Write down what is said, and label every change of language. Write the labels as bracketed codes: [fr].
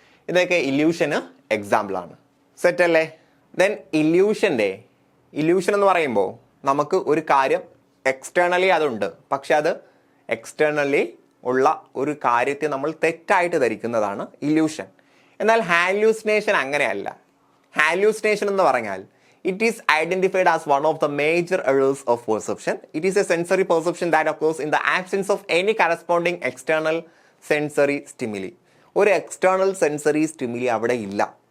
[ml] ഇതൊക്കെ ഇല്യൂഷന് എക്സാമ്പിൾ ആണ്. സെറ്റ് അല്ലേ? ദെൻ ഇല്യൂഷൻ എന്ന് പറയുമ്പോൾ നമുക്ക് ഒരു കാര്യം എക്സ്റ്റേണലി അതുണ്ട്, പക്ഷെ അത് എക്സ്റ്റേണലി ഉള്ള ഒരു കാര്യത്തെ നമ്മൾ തെറ്റായിട്ട് ധരിക്കുന്നതാണ് ഇല്യൂഷൻ. എന്നാൽ ഹാലൂസിനേഷൻ അങ്ങനെയല്ല. ഹാലൂസിനേഷൻ എന്ന് പറഞ്ഞാൽ [en] it is identified as one of the major errors of perception. It is a sensory perception that occurs in the absence of any corresponding external sensory stimuli. [ml] ഒരു എക്സ്റ്റേണൽ സെൻസറി സ്റ്റിമുലി അവിടെ ഇല്ല.